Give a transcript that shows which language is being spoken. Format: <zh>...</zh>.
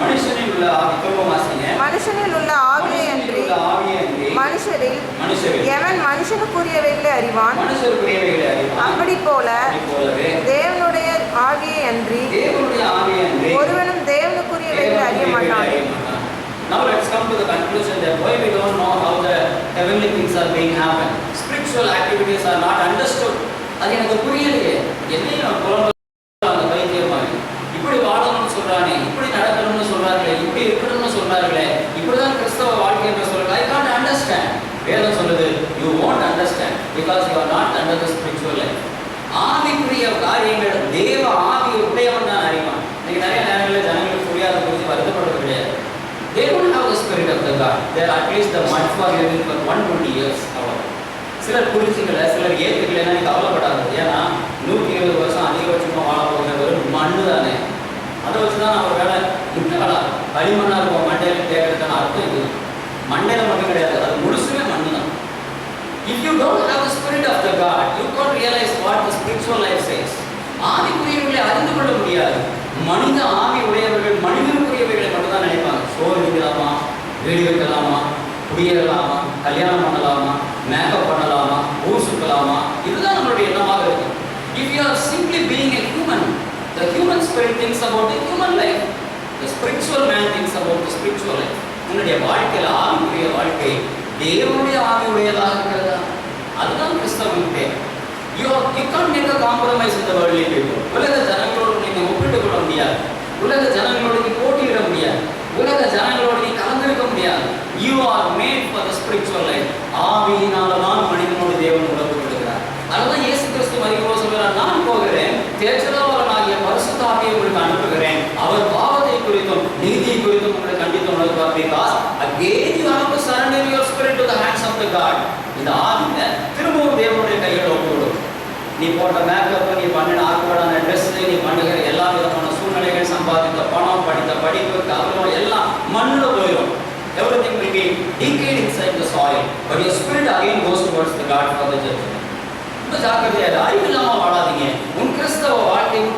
<ta>மனுஷனில் உள்ள ஆவி, திரும்ப வாசிங்க. மனுஷனில் உள்ள ஆவியை அன்றி மனுஷரில் எவன் மனுஷனுக்குரியவைகளை அறிவான்? மனுஷனுக்குரியவைகளை அறிவான். அப்படி போல தேவனுடைய ஆவியை அன்றி ஒருவனும் தேவனுக்குரியவைகளை அறிய மாட்டான்.</ta> <en>Now let's come to the conclusion that why we don't know how the heavenly things are being happen. Spiritual activities are not understood.</en> <ta>அது எனக்கு புரியலையே. என்னையும் புலம்பல அந்த பைத்தியமாக இப்படி வாழணும்னு சொல்றானே, இப்படி நடக்கணும்னு சொல்றாங்களே, இப்படி இருக்கணும்னு சொல்றாங்களே, இப்படிதான் கிறிஸ்தவ வாழ்க்கை என்று சொல்றாங்க.</ta> <en>I can't understand.</en> <ta>வேதம் சொல்லுது,</ta> <en>you won't understand because you are not under the spiritual life.</en> <ta>ஆவிக்குரிய காரியங்கள் தேவ ஆவி உடையவன் தான் அறிவான். இன்னைக்கு நிறைய நேரங்களில் ஜனங்களுக்கு புரியாத குறித்து வருத்தப்படுறது கிடையாது.</ta> <en>They don't have the spirit of the God. They are at least the mud for living for 120 years.</en> <ta>சிலர் புரிஞ்சுக்கல, சிலர் ஏற்றுக்கலைன்னா நீ கவலைப்படாது. ஏன்னா 120 வருஷம் அதிகபட்சமாக வாழ போகிற வெறும் மண்ணு தானே. அதை வச்சு தான் அவர் வேலை முட்டலாம். களிமண்ணாக இருக்கும் மண்டையில் கேட்கறதுக்கான அர்த்தம் இருக்குது. மண்டையில் மட்டும் கிடையாது, அது முழுசுமே மண்ணு தான்.</ta> <en>If you don't have the spirit of the God, you can't realize what the spiritual life says.</en> <ta>ஆவிக்குரியவர்களை அறிந்து கொள்ள முடியாது. மனித ஆவி உடையவர்கள் மனிதனுக்குரியவர்களை மட்டும்தான் நினைப்பாங்க. சோறு வைக்கலாமா, வீடு வைக்கலாமா, குடியேறலாமா, கல்யாணம் பண்ணலாமா, மேக்கப் பண்ணலாமா, ஊர் சுற்றலாமா, இதுதான் நம்மளுடைய எண்ணமாக இருக்கும்.</ta> <en>If you are simply being a human, the human spirit thinks about the human life. The spiritual man thinks about the spiritual life.</en> <ta>உன்னுடைய வாழ்க்கையில் ஆவிக்குரிய வாழ்க்கை தேவனுடைய ஆவி உடையதாக இருக்கிறதா? அதுதான் கிறிஸ்தவனுக்கு.</ta> <en>You can't make a compromise with the worldly people.</en> <ta>உலக ஜனங்களோடு நீங்கள் ஒப்பிட்டு கொள்ள முடியாது. உலக ஜனங்களோடு நீ போட்டியிட முடியாது. உலக ஜனங்களோடு நீ கலந்திருக்க முடியாது.</ta> <en>You are made for the spiritual life.</en> <ta>ஆவியினால தான் மனிதனோடு தேவன் உறவு கொள்கிறார். அதுதான் இயேசு கிறிஸ்து மரியாதை சொல்கிறார், நான் போகிறேன், தேற்றலாவரனாகிய பரிசுத்த ஆவியை உங்களுக்கு அனுப்புகிறேன். அவர் பாவத்தை குறித்தும் நீதியை குறித்தும் உங்களை கண்டித்து உணர்வார்.</ta> <en>Because again you have to surrender your spirit to the hands of the God.</en> <ta>இந்த ஆவியை திரும்பவும் தேவனுடைய கையில் ஒப்புவிடும். நீ போட்ட மேக்கப், நீ பண்ணின ஆக்குவடான ட்ரெஸ், நீ பண்ணுகிற எல்லா விதமான சூழ்நிலைகள், சம்பாதித்த பணம், படித்த படிப்பு, கவனம் எல்லாம் மண்ணில் போயிடும்.</ta> <en>Everything will be decayed inside the soil, but your spirit again goes towards the God for the judgment.</en> <ta>ரொம்ப ஜாக்கிரதையாக அறிவில்லாமல் வாழாதீங்க. உன் கிறிஸ்தவ வாழ்க்கை</ta>